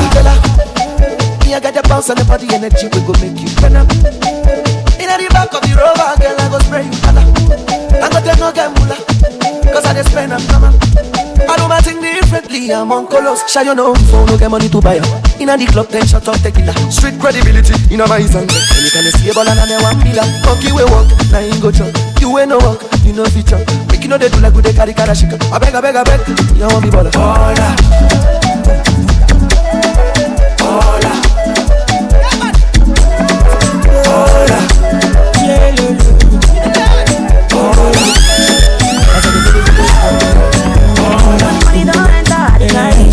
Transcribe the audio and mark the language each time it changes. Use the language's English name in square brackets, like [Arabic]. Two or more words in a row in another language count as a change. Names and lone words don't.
[Nigerian Pidgin] Me I got the bounce and the body energy we go make you turn up. Inna the back of the rover, girl I go spray you color. I go take no get mula, cause I just spend up come. I do my thing differently, I'm on colors. Shy you know, phone no get money to buy up. Inna the club, 10 shot up tequila. Street credibility, inna my zanga. Anytime you see a ball and I want me like monkey we walk, now you go chop. You ain't no walk, you no feature. Make you know they do like they carry karashika. [Spanish] I beg, you want me baller. Hola. Hola. [Nigerian Pidgin] Hola. Money don't enter the night.